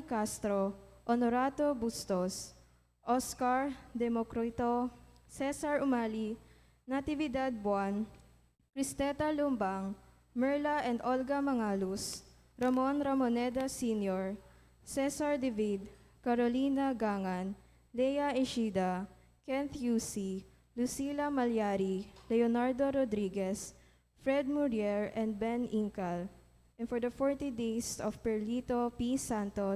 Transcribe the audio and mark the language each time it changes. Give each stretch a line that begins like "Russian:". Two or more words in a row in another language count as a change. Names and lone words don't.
English: Castro, Honorato Bustos, Oscar Democrito, Cesar Umali, Natividad Buan, Cristeta Lumbang, Merla and Olga Mangalus, Ramon Ramoneda Sr., Cesar David, Carolina Gangan, Lea Ishida, Kent Yusi, Lucila Malyari, Leonardo Rodriguez, Fred Murier, and Ben Incal, and for the 40 days of Perlito P.